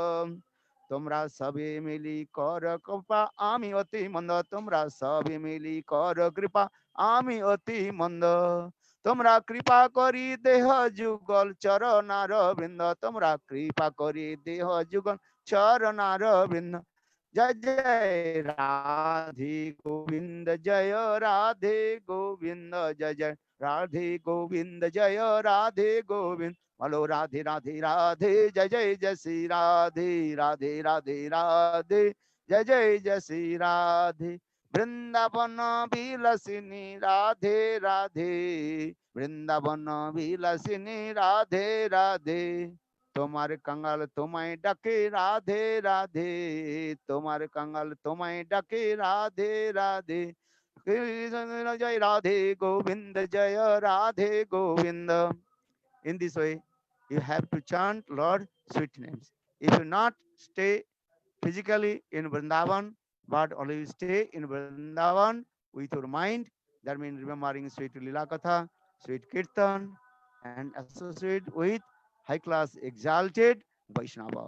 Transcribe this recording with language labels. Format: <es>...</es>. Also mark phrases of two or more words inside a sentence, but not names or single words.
<bn>তোমরা সবে মিলি কর কৃপা আমি অতি মন্দ, তোমরা সবে মিলি কর কৃপা আমি অতি মন্দ। তোমরা কৃপা করি দেহ যুগল চরণার বৃন্দ, তোমরা কৃপা করি দেহ যুগল চরণার বৃন্দ।</bn> <hi>जय जय राधे गोविंद, जय राधे गोविंद। जय जय राधे गोविंद, जय राधे गोविंद। बोलो राधे राधे राधे, जय जय जय श्री राधे, राधे राधे राधे, जय जय जय श्री राधे। वृंदावन विलसिनी राधे राधे, वृंदावन विलसिनी राधे राधे।</hi> <bn>তোমার কাঙ্গাল তোমায় ডাকে রাধে রাধে, তোমার কাঙ্গাল তোমায় ডাকে রাধে রাধে। জয় রাধে গোবিন্দ, জয় রাধে গোবিন্দ।</bn> <en>In this way, you have to chant Lord sweet names. If you not stay physically in Vrindavan, but always stay in Vrindavan with your mind, that means remembering sweet Lila Katha, sweet Kirtan, and associate with high class exalted Vaishnava.</en>